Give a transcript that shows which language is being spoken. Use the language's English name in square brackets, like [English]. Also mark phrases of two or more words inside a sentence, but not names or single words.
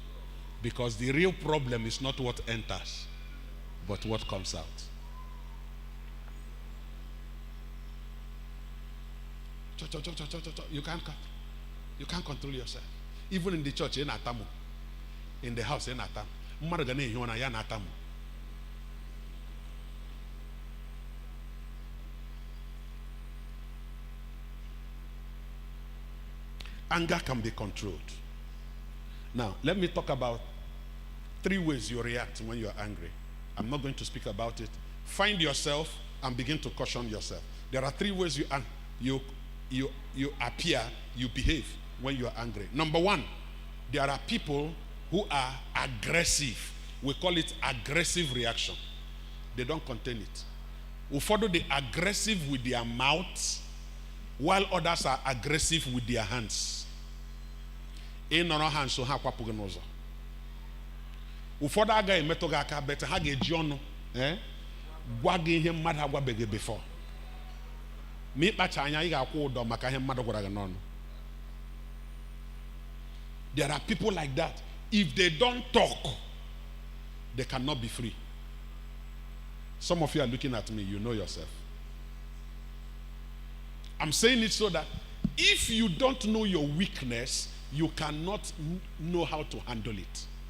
[English] Because the real problem is not what enters, but what comes out. You can't control yourself. Even in the church, in Atamu, in the house in atam. [Igbo] Mmadụ ga na-ehi ụra ya na atam. [English] Anger can be controlled. Now, let me talk about 3 ways you react when you're angry. I'm not going to speak about it. Find yourself and begin to caution yourself. There are 3 ways you appear, you behave when you're angry. Number 1, there are people who are aggressive. We call it aggressive reaction. They don't contain it. Ụfọdụ they aggressive with their mouth, while others are aggressive with their hands. [Igbo] Ịnọrọ ha nso ha kwapụghị n'ụzọ. Ụfọdụ agaghị emetụ gị aka, but ha ga-eji ọnụ gwa gị ihe mmadụ agwabeghị before. Ma ịkpacha anya ị ga-akwụ ụdọ maka ihe mmadụ gwara gị n'ọnụ. [English] There are people like that. If they don't talk, they cannot be free. Some of you are looking at me, you know yourself. I'm saying it so that if you don't know your weakness, you cannot know how to handle it.